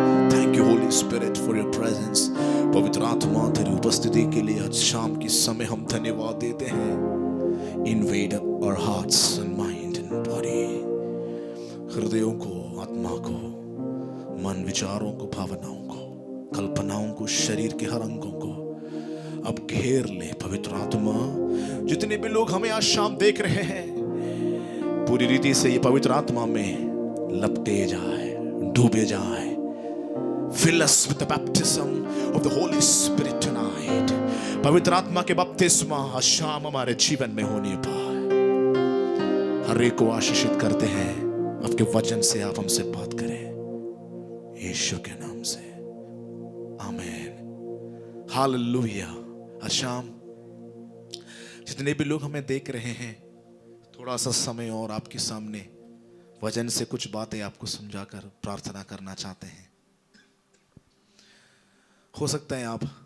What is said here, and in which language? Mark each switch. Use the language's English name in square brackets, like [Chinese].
[English] Thank you Holy Spirit for your presence. [Hindi] पवित्र आत्मा तेरी उपस्थिति के लिए आज शाम के समय हम धन्यवाद देते हैं. [English] Invade our hearts and mind and body. [Hindi] हृदयों को, आत्मा को, मन विचारों को, भावनाओं को, कल्पनाओं को, शरीर के हर अंगों को अब घेर ले पवित्र आत्मा. जितने भी लोग हमें आज शाम देख रहे हैं पूरी रीति से ये पवित्र आत्मा में लपटे जाए, डूबे जाए. [English] Fill us with the baptism of the Holy Spirit tonight. [Hindi] पवित्र आत्मा के बपतिस्मा आज शाम हमारे जीवन में होने पाए. हर एक को आशीषित करते हैं. आपके वचन से आप हमसे बात करें यीशु के नाम से. आमीन. हालेलुया. आज शाम जितने भी लोग हमें देख रहे हैं थोड़ा सा समय और आपके सामने वचन से कुछ बातें आपको समझाकर प्रार्थना करना चाहते हैं. हो सकता है आप